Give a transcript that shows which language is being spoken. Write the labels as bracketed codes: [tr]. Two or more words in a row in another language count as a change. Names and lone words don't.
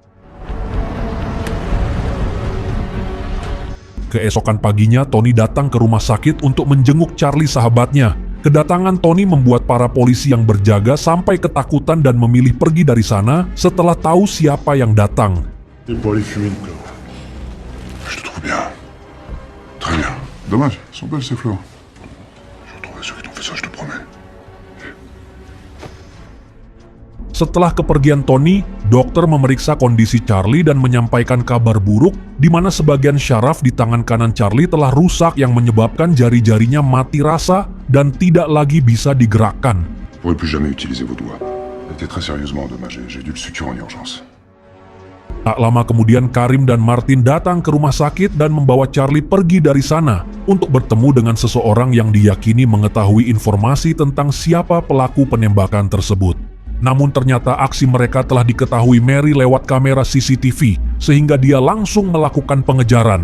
[id] Keesokan paginya, Tony datang ke rumah sakit untuk menjenguk Charlie sahabatnya. Kedatangan Tony membuat para polisi yang berjaga sampai ketakutan dan memilih pergi dari sana setelah tahu siapa yang datang. [fr] Pour aller fumer une clope. Je te trouve bien. Très bien. Dommage, elles sont belles ces fleurs. Je retrouverai ceux qui t'ont fait ça, je te promets. [id] Setelah kepergian Tony, dokter memeriksa kondisi Charlie dan menyampaikan kabar buruk di mana sebagian syaraf di tangan kanan Charlie telah rusak yang menyebabkan jari-jarinya mati rasa dan tidak lagi bisa digerakkan. [fr] Vous ne pourrez plus jamais utiliser vos doigts. Elle était très sérieusement endommagée. J'ai dû le suturer en urgence. [id] Tak lama kemudian Karim dan Martin datang ke rumah sakit dan membawa Charlie pergi dari sana untuk bertemu dengan seseorang yang diyakini mengetahui informasi tentang siapa pelaku penembakan tersebut. Namun ternyata aksi mereka telah diketahui Mary lewat kamera CCTV sehingga dia langsung melakukan pengejaran.